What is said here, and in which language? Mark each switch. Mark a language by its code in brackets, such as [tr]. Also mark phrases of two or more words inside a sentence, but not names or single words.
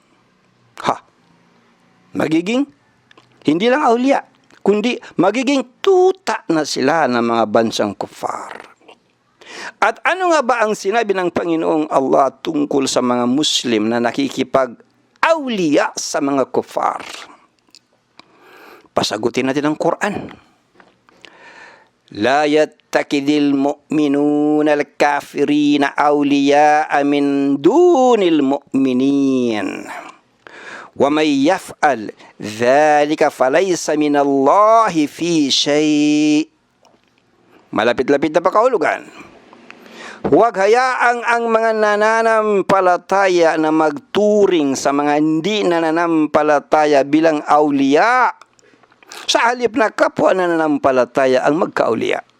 [tl] Magiging, hindi lang awliya, kundi magiging tuta na sila ng mga bansang kufar. At ano nga ba ang sinabi ng Panginoong Allah tungkol sa mga Muslim na nakikipag-awliya sa mga kufar? Pasagutin natin ang Quran. [ar] لا يتخذ المؤمنون الكافرين أولياء من دون المؤمنين. ومن يفعل ذلك فليس من الله في شيء'. [tl] Malapit-lapit na pakahulugan. Huwag hayaang ang mga nananampalataya na magturing sa mga hindi nananampalataya bilang awliya. Sa halip na kapwa nananampalataya ang magkaawliya.